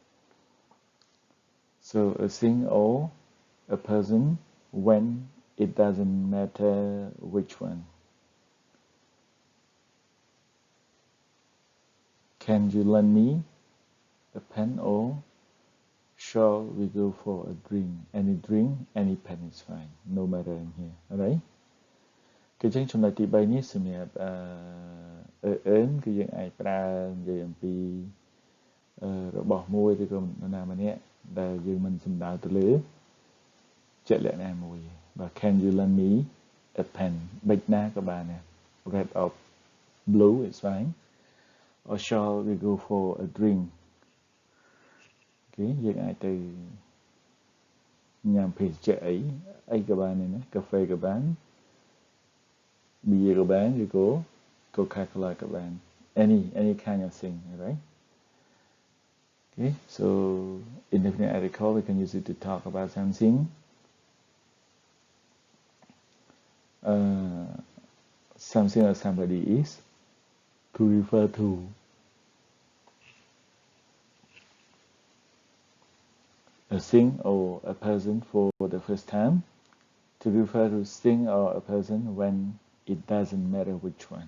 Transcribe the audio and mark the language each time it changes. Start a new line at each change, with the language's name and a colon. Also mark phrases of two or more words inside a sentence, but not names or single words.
English: So a thing or a person when it doesn't matter which one. Can you lend me a pen or shall we go for a drink? Any pen is fine, no matter in here, alright?
Khmer: គឺចឹងចំណុចទី3នេះសម្រាប់គឺយើងអាចប្រើនិយាយអំពីរបស់មួយឬក៏នរណាម្នាក់ដែលយើងមិនសំដៅទៅលើជាក់លាក់ណាមួយបាទ
English: Can you lend me a pen
Khmer: បិចណាក៏បានដែរ
English: Red or blue is fine or shall we go for a drink
Khmer: គេយើងអាចទៅញ៉ាំភេសជ្ជៈអីក៏បានដែរណាកាហ្វេក៏បាន beerក៏បានឬក៏ Coca-Cola ក៏បាន
English: any kind of thing right okay so indefinite article we can use it to talk about something something or somebody is to refer to a thing or a person for the first time to refer to thing or a person when it doesn't matter which one.